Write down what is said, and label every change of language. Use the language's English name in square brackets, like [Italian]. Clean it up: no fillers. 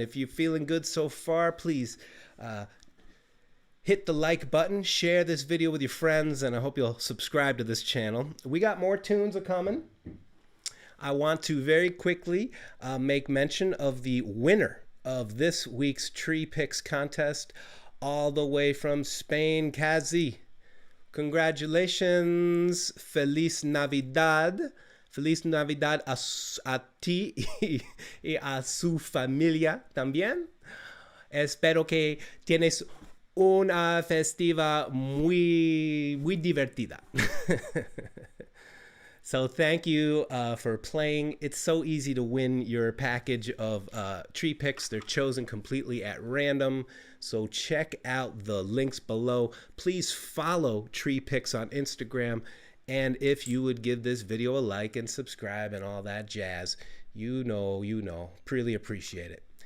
[English] If you're feeling good so far, please hit the like button, share this video with your friends, and I hope you'll subscribe to this channel. We got more tunes coming. I want to very quickly make mention of the winner of this week's Tree Picks contest, all the way from Spain, Kazi. Congratulations. [Spanish] Feliz Navidad. Feliz Navidad a ti y a su familia también. Espero que tienes una festiva muy divertida. [English] So thank you for playing. It's so easy to win your package of tree picks. They're chosen completely at random. So check out the links below. Please follow Tree Picks on Instagram. And if you would give this video a like and subscribe and all that jazz, you know, really appreciate it.